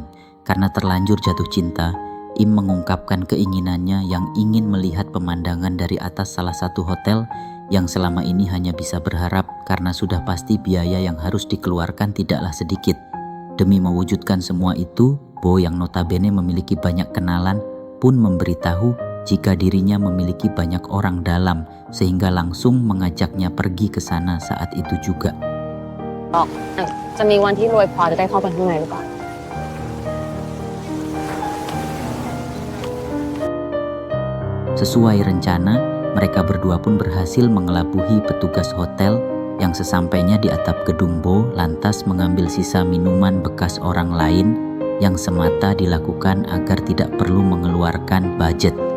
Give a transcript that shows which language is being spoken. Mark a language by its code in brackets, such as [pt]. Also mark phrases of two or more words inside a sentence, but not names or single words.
[id] Karena terlanjur jatuh cinta, Im mengungkapkan keinginannya yang ingin melihat pemandangan dari atas salah satu hotel yang selama ini hanya bisa berharap karena sudah pasti biaya yang harus dikeluarkan tidaklah sedikit. Demi mewujudkan semua itu, Bo yang notabene memiliki banyak kenalan pun memberitahu jika dirinya memiliki banyak orang dalam, sehingga langsung mengajaknya pergi ke sana saat itu juga. [th] จะมีวันที่รวยพอจะได้เข้าไปข้างในหรือเปล่า [id] Sesuai rencana, mereka berdua pun berhasil mengelabuhi petugas hotel yang sesampainya di atap gedung Bo lantas mengambil sisa minuman bekas orang lain yang semata dilakukan agar tidak perlu mengeluarkan budget.